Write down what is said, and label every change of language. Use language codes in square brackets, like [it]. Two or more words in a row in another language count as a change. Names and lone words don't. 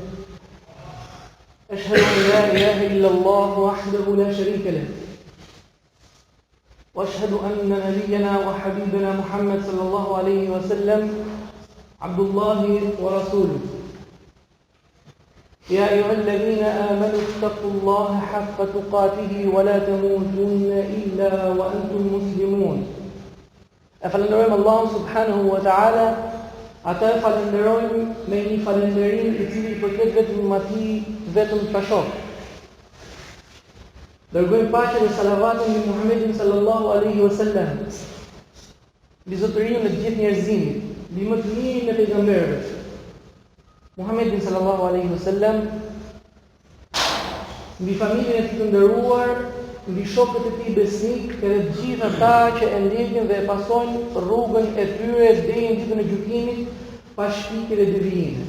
[ar] أشهد أن لا إله إلا الله وحده لا شريك له وأشهد أن نبينا وحبيبنا محمد صلى الله عليه وسلم عبد الله ورسوله يا أيها الذين آمنوا اتقوا الله حق تقاته ولا تموتن إلا وأنتم مسلمون أفلنرم الله سبحانه وتعالى [sq] ata falenderojmë me një falënderim I cili përket vetëm atij vetëm pashok. Dërgojmë paqe dhe salavatin mbi Muhammedin [ar] صلى الله عليه وسلم, [sq] mbi zotërinë e gjithë njerëzimit, mbi më të mirin e pejgamberëve, Muhammedin [ar] صلى الله عليه وسلم, [sq] mbi familjen e tij të nderuar, mbi shokët e tij besnik, edhe të gjithë ata që e ndjekin dhe e pasojnë rrugën e tyre deri në ditën e gjykimit pa shpikje dhe devijime.